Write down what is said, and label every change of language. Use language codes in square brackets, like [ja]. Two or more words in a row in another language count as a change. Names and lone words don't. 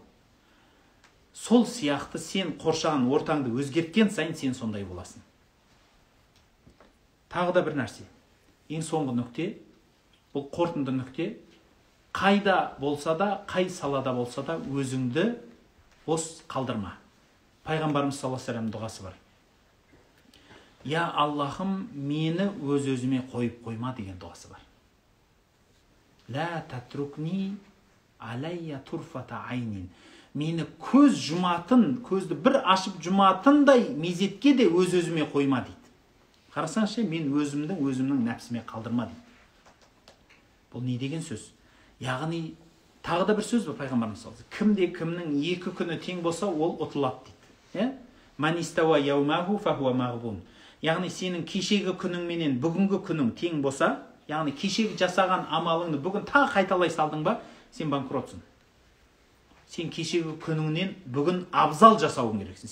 [kk] Сол сияқты сен қоршаған ортаңды өзгерткен сайын сен сондай боласың. Тағы да бір нәрсе. Ең соңғы нүкте, бұл қорытынды нүкте, қайда болса да, қай салада болса да өзіңді бос қалдырма. Пайғамбарымыз [ar] صلى الله عليه وسلم [kk] дұғасы бар. Я Аллахым, мені өз-өзіме қойып қойма деген дұғасы бар. [ar] لا تتركني عليّ طرفة عين. [kk] Мені көз жұматын, көзді бір ашып жұматындай мезетке де өз-өзіме қойма дейді. Қарасаңшы, мен өзімнің нәпсіме қалдырма дейді. Бұл не деген сөз? Яғни, тағы да бір сөз бар пайғамбарымыз [ar] صلى الله عليه وسلم. [kk] Кімде кімнің екі күні тең болса, ол ұтылады дейді. [ar] من استوى يوماه فهو مغبون. [kk] Яғни, сенің кешегі күнің менен бүгінгі күнің тең болса, яғни кешегі жасаған амалыңды бүгін тағы қайталай салдың ба, сен банкротсың. Сен кешегі күніңнен бүгін абзал жасауың керексің.